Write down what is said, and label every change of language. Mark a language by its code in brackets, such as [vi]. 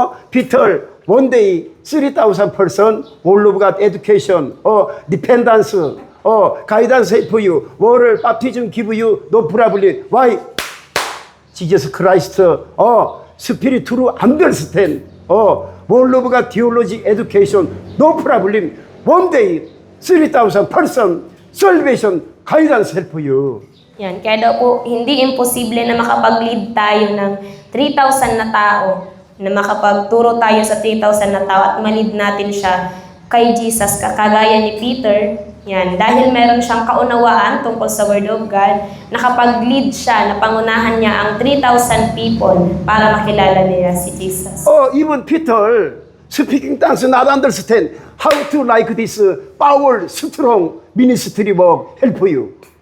[en] Peter, one day, 3,000%, all of God education, dependence, guidance for you, water, baptism give you, no problem. Why? Jesus Christ, spirit to understand, all of God theology education, no problem. One day, 3,000% salvation, guidance help you. [tl] Yan, kaya daw po hindi imposible na makapag-lead tayo ng 3,000 na tao, na makapagturo tayo sa 3,000 na tao at malid natin siya kay Jesus, kagaya ni Peter. Yan, dahil meron siyang kaunawaan tungkol sa Word of God, nakapag-lead siya, napangunahan niya ang 3,000 people para makilala nila si Jesus. [en] Even Peter speaking tongues not understand how to like this power strong ministry work help you.